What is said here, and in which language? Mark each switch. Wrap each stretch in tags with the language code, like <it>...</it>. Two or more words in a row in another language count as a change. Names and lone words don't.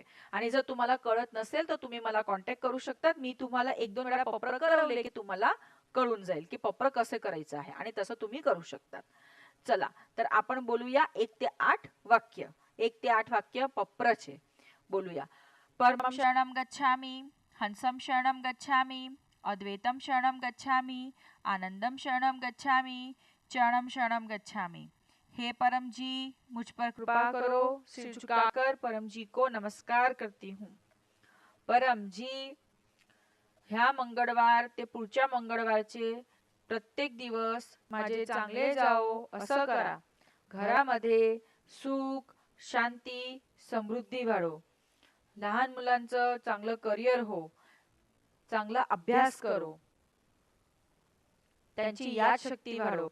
<mr>आणि जर तुम्हाला कळत नसेल तर तुम्ही मला कॉन्टॅक्ट करू शकतात, मी तुम्हाला 1-2 वेळा पत्र करवले की तुम्हाला कळून जाईल की पत्र कसे करायचं आहे आणि तसं तुम्ही करू शकतात. चला, तर आपण बोलूया 1 ते 8 वाक्य. 1 ते 8 वाक्य पत्राचे बोलूया.</mr> <sa>परमं शरणं गच्छामि, हंसं शरणं गच्छामि, अद्वैतं शरणं गच्छामि, आनंदं शरणं गच्छामि, चरणं शरणं गच्छामि।</sa> <hi>हे परम जी, मुझ पर कृपा करो, सिर झुकाकर परम जी को नमस्कार करती हूँ. परम जी,</hi> <mr>ह्या मंगळवार ते पुढच्या मंगळवारचे प्रत्येक दिवस माझे चांगले जाओ असं करा. घरामध्ये सुख, शांती, समृद्धी वाढो. लहान मुलांचं चांगलं करिअर हो, चांगला अभ्यास करो, त्यांची यादशक्ती वाढो.</mr>